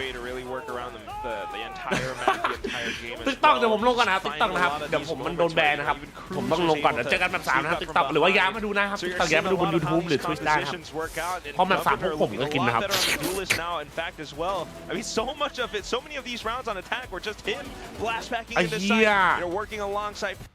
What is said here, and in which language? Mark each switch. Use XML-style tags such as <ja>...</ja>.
<en>way to really work around the entire map, the entire game.</en> <th>ติ๊กต็อกเดี๋ยวผมลงก่อนนะครับติ๊กต็อกนะครับเดี๋ยวผมมันโดนแบนนะครับผมต้องลงก่อนเดี๋ยวเจอกันแบบ3นะครับติ๊กต็อกหรือว่าย้ายมาดูนะครับติ๊กต็อกย้ายมาดูบน YouTube หรือ Twitch ได้นะครับเพราะแบบ3พวกผมก็กินนะครับ</th> <en>In fact, as well. I mean, so much of it, so many of these rounds on attack were just him blast backing into side. They're working alongside.</en>